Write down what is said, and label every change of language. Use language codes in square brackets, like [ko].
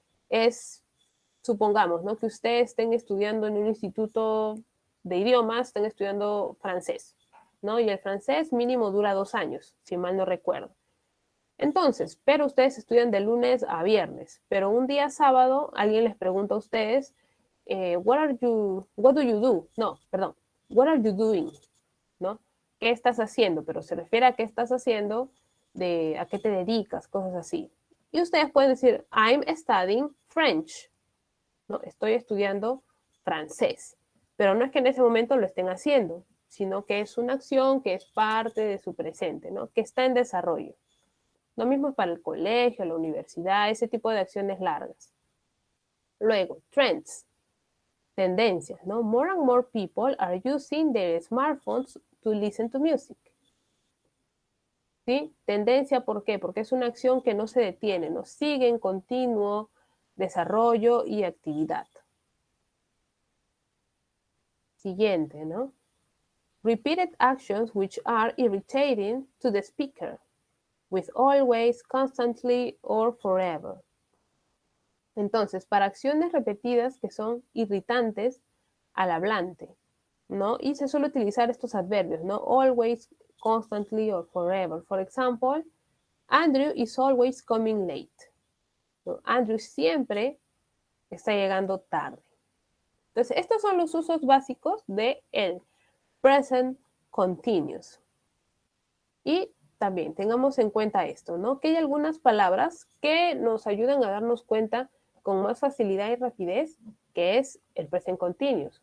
[es] es, supongamos, ¿no? Que ustedes estén estudiando en un instituto de idiomas, estén estudiando francés, ¿no? Y el francés mínimo dura 2 años, si mal no recuerdo. Entonces, pero ustedes estudian de lunes a viernes, pero un día sábado alguien les pregunta a ustedes, [en] what do you do? [es] No, perdón, [en] what are you doing? [es] ¿No? ¿Qué estás haciendo? Pero se refiere a qué estás haciendo, a qué te dedicas, cosas así. Y ustedes pueden decir, [en] I'm studying French, [es] ¿no? Estoy estudiando francés. Pero no es que en ese momento lo estén haciendo, sino que es una acción que es parte de su presente, ¿no? Que está en desarrollo. Lo mismo para el colegio, la universidad, ese tipo de acciones largas. Luego, trends, tendencias, ¿no? [en] More and more people are using their smartphones to listen to music. [es] ¿Sí? Tendencia, ¿por qué? Porque es una acción que no se detiene, ¿no? Sigue en continuo desarrollo y actividad. Siguiente, ¿no? [en] Repeated actions which are irritating to the speaker, with always, constantly, or forever. [es] Entonces, para acciones repetidas que son irritantes al hablante, ¿no? Y se suele utilizar estos adverbios, ¿no? [en] Always, constantly, or forever. For example, Andrew is always coming late. [es] ¿No? Andrew siempre está llegando tarde. Entonces, estos son los usos básicos de el present continuous. Y también tengamos en cuenta esto, ¿no? Que hay algunas palabras que nos ayudan a darnos cuenta con más facilidad y rapidez que es el present continuous.